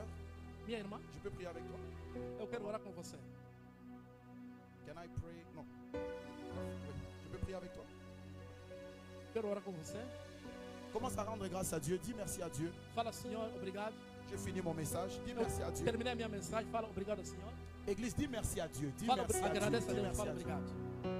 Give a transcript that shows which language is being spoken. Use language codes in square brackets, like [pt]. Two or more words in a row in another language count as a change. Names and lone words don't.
[pt] Minha irmã, [fr] je peux prier avec toi? [pt] eu quero orar com você. [en] Can I pray? [fr] Non. Oui. Je peux prier avec toi? [pt] Quero orar com você. [fr] Commence à rendre grâce à Dieu. Dis merci à Dieu. [pt] Fala, Senhor, obrigado. [fr] J'ai fini mon message. Dis [pt] Eu [fr] merci à Dieu. [pt] terminei a minha mensagem. Fala, obrigado, Senhor. [fr] Église, dis merci à Dieu. Dis [pt] Fala, [fr] merci à Dieu. [pt] agradece a [fr] Dis [pt] Deus. [fr] merci [pt] Fala, [fr] à Dieu. [pt] obrigado.